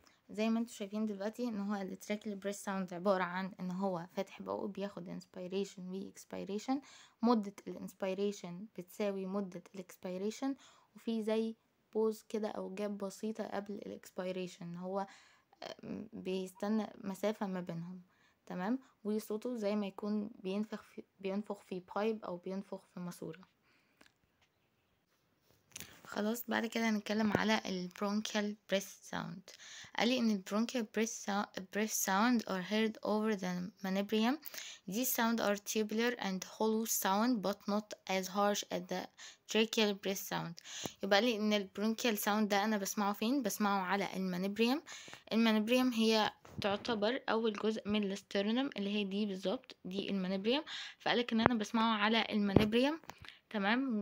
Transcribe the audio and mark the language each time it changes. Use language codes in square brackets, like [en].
[ar] زي ما انتوا شايفين دلوقتي ان هو التراكيال بريس ساوند عبارة عن ان هو فاتح بقه بياخد انسبيريشن و اكسبيريشن، مدة الانسبيريشن بتساوي مدة الاكسبيريشن، وفي زي بوز كده او جاب بسيطة قبل الاكسبيريشن، هو بيستنى مسافة ما بينهم تمام. وصوته زي ما يكون بينفخ في بايب او بينفخ في ماسورة. خلاص بعد كده هنتكلم على ال bronchial breath sound. قالي ان ال [en] bronchial breath sound are heard over the manubrium. These sound are tubular and hollow sound but not as harsh as the tracheal breath sound. [ar] يبقى لي ان ال bronchial sound ده انا بسمعه فين؟ بسمعه على المانيبريم. المانيبريم هي تعتبر اول جزء من الاسترنم اللي هي دي بالظبط، دي المانيبريم. فقالك ان انا بسمعه على المانيبريم تمام.